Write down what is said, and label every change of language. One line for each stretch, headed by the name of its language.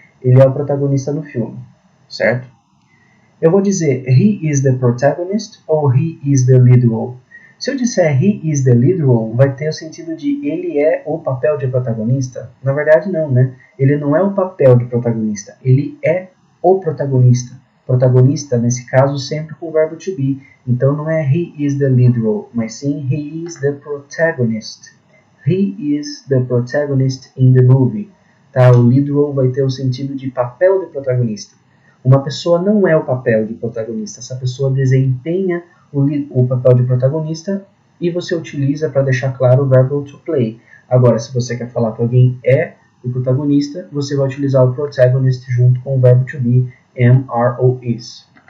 Portuguese: Ele é o protagonista no filme, certo? Eu vou dizer
English: he is the protagonist
Portuguese: ou
English: he is the lead role.
Portuguese: Se eu disser
English: he is the lead role,
Portuguese: vai ter o sentido de ele é o papel de protagonista? Na verdade não, né? Ele não é o papel de protagonista, ele é o protagonista. Protagonista, nesse caso, sempre com o verbo to be. Então não é
English: he is the lead role,
Portuguese: mas sim
English: he is the protagonist. He is the protagonist in the movie.
Portuguese: Tá? O lead role vai ter o sentido de papel de protagonista. Uma pessoa não é o papel de protagonista, essa pessoa desempenha o papel de protagonista e você utiliza para deixar claro o verbo to play. Agora, se você quer falar que alguém é o protagonista, você vai utilizar o protagonist junto com o verbo to be, am, are ou is.